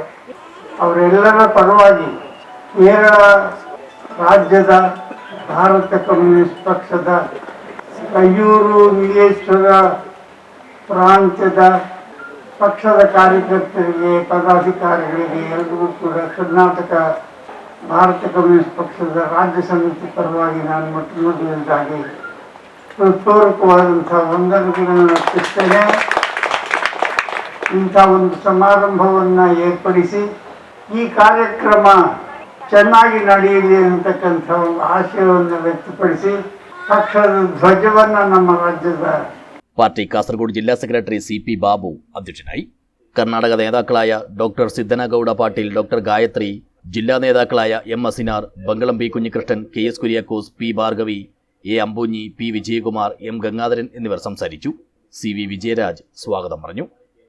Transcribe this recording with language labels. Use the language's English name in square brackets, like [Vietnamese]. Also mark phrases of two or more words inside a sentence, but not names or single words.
[Kannada] ಅವರೆಲ್ಲರ ಪರವಾಗಿ ಕೇರಳ ರಾಜ್ಯದ ಭಾರತ ಕಮ್ಯುನಿಸ್ಟ್ ಪಕ್ಷದ ಕಯ್ಯೂರು ನೀಲೇಶ್ವರ ಪ್ರಾಂತ್ಯದ ಪಕ್ಷದ ಕಾರ್ಯಕರ್ತರಿಗೆ, ಪದಾಧಿಕಾರಿಗಳಿಗೆ ಎಲ್ಲರಿಗೂ ಕೂಡ ಕರ್ನಾಟಕ ಭಾರತ ಕಮ್ಯುನಿಸ್ಟ್ ಪಕ್ಷದ ರಾಜ್ಯ ಸಮಿತಿ ಪರವಾಗಿ ನಾನು ಮೊದಲನೇದಾಗಿ ಹೃತ್ಪೂರ್ವಕವಾದಂಥ ವಂದನೆಗಳನ್ನು ಅರ್ಪಿಸ್ತೇನೆ. ಇಂಥ ಒಂದು ಸಮಾರಂಭವನ್ನು ಏರ್ಪಡಿಸಿ ಈ ಕಾರ್ಯಕ್ರಮ ಚೆನ್ನಾಗಿ ನಡೆಯಲಿ ಅಂತಕ್ಕಂಥ ಒಂದು ಆಶಯವನ್ನು ವ್ಯಕ್ತಪಡಿಸಿ ಪಕ್ಷದ ಧ್ವಜವನ್ನು ನಮ್ಮ ರಾಜ್ಯದ [Malayalam] പാർട്ടി കാസർഗോഡ് ജില്ലാ സെക്രട്ടറി CP ബാബു അധ്യക്ഷനായി. കർണാടക നേതാക്കളായ ഡോക്ടർ സിദ്ധനഗൌഡ പാട്ടീൽ, ഡോക്ടർ ഗായത്രി, ജില്ലാ നേതാക്കളായ M. അസിനാർ, ബംഗളം P. കുഞ്ഞികൃഷ്ണൻ, KS കുര്യാക്കോസ്, P. ഭാർഗവി, A. അമ്പൂഞ്ഞി, P. വിജയകുമാർ, M. ഗംഗാധരൻ എന്നിവർ സംസാരിച്ചു. CV വിജയരാജ് സ്വാഗതം പറഞ്ഞു.